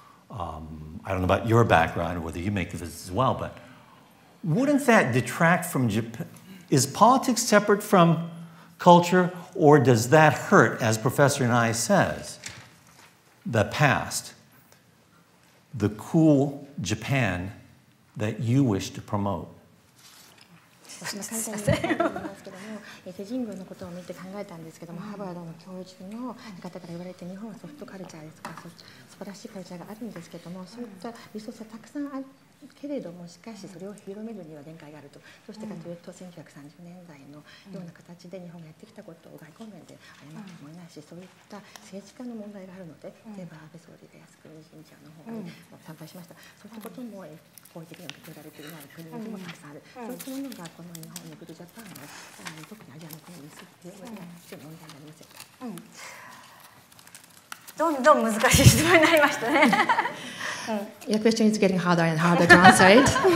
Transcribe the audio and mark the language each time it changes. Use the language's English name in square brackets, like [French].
[English] I don't know about your background or whether you make the visits as well, but wouldn't that detract from Japan? Is politics separate from culture, or does that hurt, as Professor Nye says, the past, the cool Japan that you wish to promote? [Japanese] 私も書いてありますけども、伊勢神宮のことを見て考えたんですけども、ハーバードの教授の方から言われて、日本はソフトカルチャーですとか、素晴らしいカルチャーがあるんですけども、そういったリソースがたくさんあるけれども、しかしそれを広めるには限界があると。どうしてかというと、1930年代のような形で日本がやってきたことを外交面で謝ってもいないし、そういった政治家の問題があるので、例えば安倍総理が靖国神社の方に参拝しました。そういったことも好意的に受け取られていない国々もたくさんある。そういったものがこの日本に来るジャパンを特にアジアの国にするというのは非常に問題になりませんか。どんどん難しい質問になりましたね。 [English] Your question is getting harder and harder to answer it.